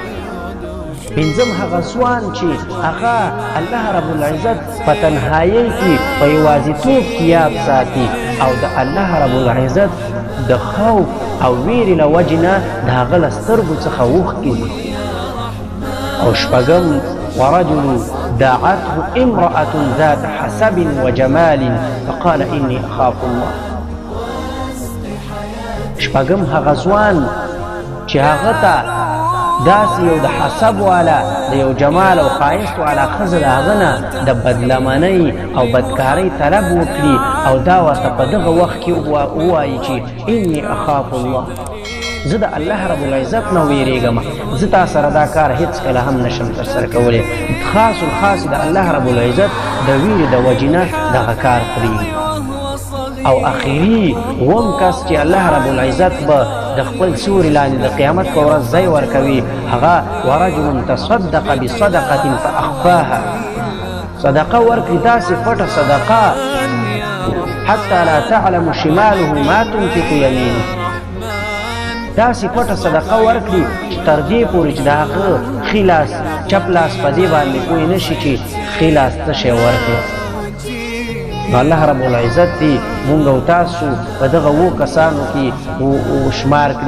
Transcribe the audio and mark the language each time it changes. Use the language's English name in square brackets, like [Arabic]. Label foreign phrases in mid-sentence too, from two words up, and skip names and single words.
[Pashto] پنځم هغه ځوان چې هغه الله رب العزت په تنهایۍ کې په یوازیتوب کې یاد ساتي او د الله رب العزت د خوف او ویرې له وجې نه د هغه له سترګو څخه اوښکې ځي. او شپږم [Arabic] ورجل دعته امرأة ذات حسب وجمال فقال إني أخاف الله. [Pashto] شپږم هغه ځوان چې هغه ته داسې یو د حسب والا د یو جمال او ښایست والا ښځه د هغه نه د بدلمنۍ او بدکارۍ طلب وکړي او دا ورته په دغه وخت کې ووایي چې [Arabic] اني اخاف الله، [Pashto] زه د الله رب العزت نه ویرېږم، زه تا سره دا کار هېڅکله هم نشم ترسره کولی. خاص الخاص د الله رب العزت د ویرې د وجې نه دغه کار پرېږدي. او اخري اووم کس چې الله رب العزت به د خپل سوري لاندې د قیامت په ورځ ځای ورکوي هغه [Arabic] ورجل تصدق بصدقة فأخفاها. [Pashto] صدقه ورکړي داسې پټه صدقه [Arabic] حتی لا تعلم شماله ما تنفق یمینه. [Pashto] داسې پټه صدقه ورکړي چې تر دې پورې چې د هغه ښي لاس چپ لاس په دې باندې پوه نه شي چې ښي لاس څه شی ورکړي. نو الله رب العزت دې مونږ او تاسو په دغه اوو کسانو کې شمار کړي.